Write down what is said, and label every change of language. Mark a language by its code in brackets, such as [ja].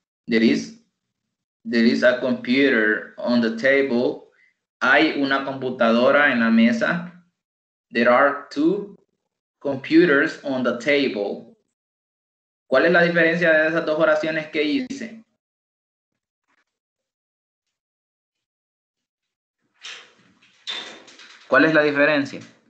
[en] There is a computer on the table. [es] Hay una computadora en la mesa. [en] There are two computers on the table. [es] ¿Cuál es la diferencia de esas dos oraciones que hice? ¿Cuál es la diferencia?